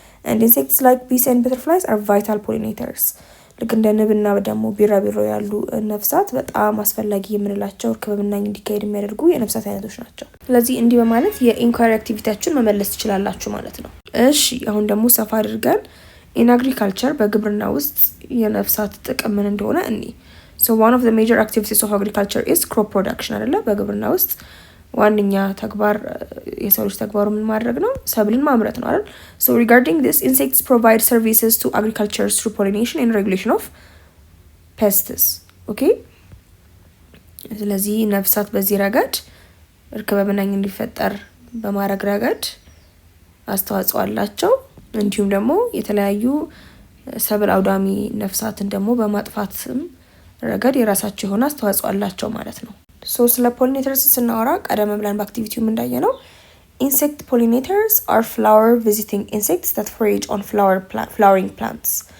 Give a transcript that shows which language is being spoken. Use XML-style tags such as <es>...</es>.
<en>and insects like bees and butterflies are vital pollinators</en> <am>ልክ እንደ ንብና ደግሞ ቢራቢሮ ያሉ ነፍሳት በጣም አስፈላጊ የምንላቸው እርክበብና እንዲካሄድ የሚያደርጉ የነፍሳት አይነቶች ናቸው። ስለዚህ እንዲህ በማለት የኢንኳሪ አክቲቪቲያችሁን መመለስ ትችላላችሁ ማለት ነው። እሺ አሁን ደግሞ ሰፋ አድርገን</am> <en>in agriculture</en> <am>በግብርና ውስጥ የነፍሳት ጥቅም ምን እንደሆነ እኒ</am> <en>so one of the major activities of agriculture is crop production</en> <am>አይደለ? በግብርና ውስጥ ዋንኛ ተግባር የሰው ልጅ ተግባሩ ምን ማድረግ ነው? ሰብልን ማምረት ነው አይደል?</am> <en>so regarding this, insects provide services to agriculture through pollination and regulation of pests.</en> <am>okay ስለዚህ ነፍሳት በዚህ ረገድ እርክበብናኝ እንዲፈጠር በማድረግ ረገድ አስተዋጽኦ አላቸው። እንዲሁም ደግሞ የተለያዩ ሰብል አውዳሚ ነፍሳትን ደግሞ በማጥፋትም ረገድ የራሳቸው የሆነ አስተዋጽኦ አላቸው ማለት ነው። ሶ ስለ ፖሊኔተርስ ስናወራ ቀደም ብለን በአክቲቪቲው እንዳየነው</am> <en>insect pollinators are flower visiting insects that forage on flowering plants.</en>